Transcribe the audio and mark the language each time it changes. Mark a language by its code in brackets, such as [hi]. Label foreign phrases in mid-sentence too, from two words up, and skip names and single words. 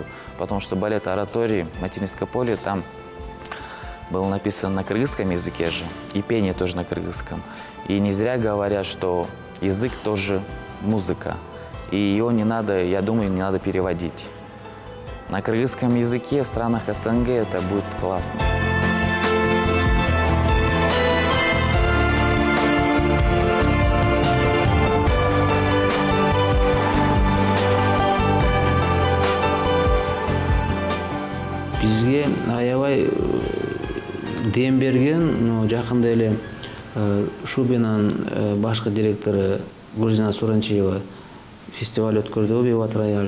[ru] Потому что балет оратории, материнское поле, там было написано на кыргызском языке же, и пение тоже на кыргызском. И не зря говорят, что язык тоже музыка, и ее не надо, я думаю, не надо переводить. На кыргызском языке в странах СНГ это будет классно. [ky] Бизге аябай дем берген, жакында эле Шубинан башкы директору Грузина Суранчиева фестиваль өткөрдү, Виват Рояль.